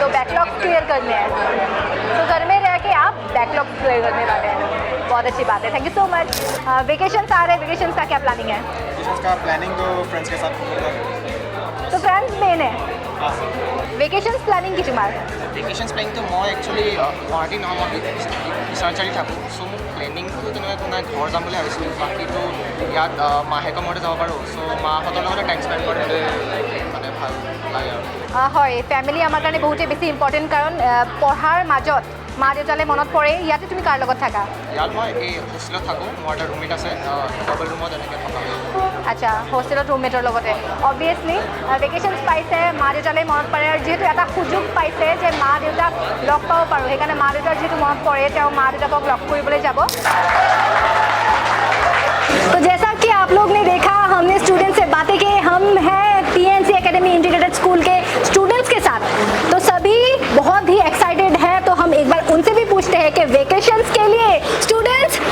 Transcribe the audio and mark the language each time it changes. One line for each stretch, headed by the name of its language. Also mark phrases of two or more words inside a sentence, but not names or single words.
Hindi: तो बैकलॉग क्लियर करने हैं, तो घर में रह के आप बैकलॉग क्लियर करने वाले हैं, बहुत अच्छी बात है,
English: thank you so much.
Hindi: वेकेशंस आ रहे हैं, वेकेशंस का क्या प्लानिंग है? वेकेशंस का प्लानिंग तो फ्रेंड्स के साथ होगा। तो फ्रेंड्स मेन है
English: vacations planning
Hindi: की तुम्हारे?
English: vacations planning
Assamese: তো মই একচুৱেলি গুৱাহাটী নহয়, মই বিশ্বনাথচাৰিত থাকোঁ। চ' মোৰ প্লেনিংটো তেনেকুৱা একো নাই, ঘৰ যাম বুলি ভাবিছিলোঁ। বাকীটো ইয়াত মাহেকৰ মূৰতে যাব পাৰোঁ, চ' মাহঁতৰ লগতে
English: time spend
Assamese: কৰিলে মানে ভাল লাগে আৰু। হয়, ফেমিলি আমাৰ কাৰণে বহুতেই বেছি ইম্পৰ্টেণ্ট, কাৰণ পঢ়াৰ মাজত মা দেউতালৈ মনত পৰে। ইয়াতে তুমি কাৰ লগত থাকা? ইয়াত মই এই হোষ্টেলত থাকোঁ, মোৰ এটা ৰুমমেট আছে, ডাবল ৰুমত এনেকৈ থকা হয়। আচ্ছা, হোষ্টেলত ৰুমমেটৰ লগতে
English: obviously vacations
Assamese: পাইছে, মা দেউতালৈ মনত পৰে, আৰু যিহেতু এটা সুযোগ পাইছে যে মা দেউতাক লগ পাব পাৰোঁ, সেইকাৰণে মা দেউতাৰ যিহেতু মনত পৰে, তেওঁ মা দেউতাকক লগ কৰিবলৈ যাব।
Hindi: तो जैसा कि आप लोग ने देखा, हमने स्टूडेंट से बातें की। हम हैं PNC एकेडमी इंटीग्रेटेड स्कूल के स्टूडेंट्स के साथ, तो सभी बहुत ही एक्साइटेड हैं। तो हम एक बार उनसे भी पूछते हैं कि वेकेशंस के लिए स्टूडेंट्स